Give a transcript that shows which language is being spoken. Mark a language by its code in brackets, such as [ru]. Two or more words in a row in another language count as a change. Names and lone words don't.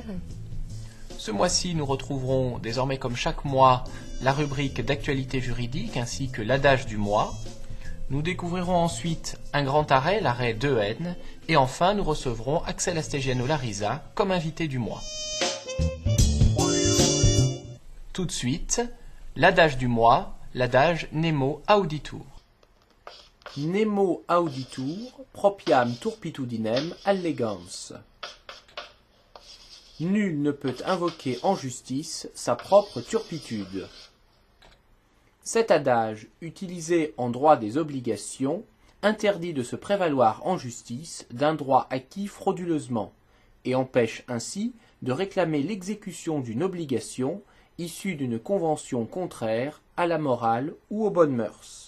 [fr] Ce mois-ci, nous retrouverons désormais comme chaque mois la rubrique d'actualité juridique ainsi que l'adage du mois. Nous découvrirons ensuite un grand arrêt, l'arrêt 2N, et enfin nous recevrons Axel Astegiano-Larisa comme invité du mois. Tout de suite, l'adage du mois, l'adage [la] Nemo auditur. Nemo auditur, propriam turpitudinem allegans. [fr] Nul ne peut invoquer en justice sa propre turpitude. Cet adage, utilisé en droit des obligations, interdit de se prévaloir en justice d'un droit acquis frauduleusement, et empêche ainsi de réclamer l'exécution d'une obligation issue d'une convention contraire à la morale ou aux bonnes mœurs.